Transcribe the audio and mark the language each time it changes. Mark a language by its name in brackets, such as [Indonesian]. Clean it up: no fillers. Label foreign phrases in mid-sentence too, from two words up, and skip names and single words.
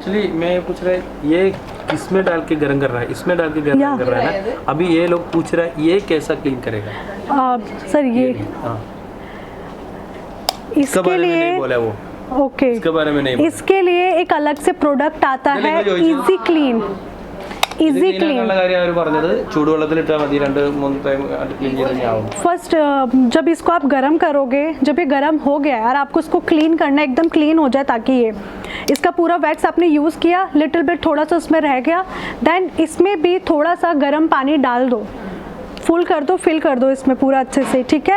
[Hindi] एक्चुअली मैं पूछ रहा ये किसमें डाल के गर्म कर रहा है, इसमें डाल के गर्म कर रहा है ना. अभी ये लोग पूछ रहा है ये कैसा क्लीन करेगा? सर ये इसके लिए बोला वो. ओके, इसके बारे में नहीं. इसके लिए एक अलग से प्रोडक्ट आता है, इजी क्लीन. easy clean. [Malayalam] കാര്യം അവർ പറഞ്ഞത് ചൂടുവെള്ളത്തിലിട്ടാൽ മതി 2-3 ടൈം ക്ലീൻ ചെയ്ത് കഴിഞ്ഞാൽ [Hindi] फर्स्ट जब इसको आप गर्म करोगे, जब ये गर्म हो गया और आपको इसको क्लीन करना है, एकदम क्लीन हो जाए ताकि ये इसका पूरा वैक्स आपने यूज़ किया, [English] little bit [Hindi] थोड़ा सा उसमें रह गया, देन इसमें भी थोड़ा सा गर्म पानी डाल दो, फुल कर दो, फिल कर दो इसमें पूरा अच्छे से, ठीक है।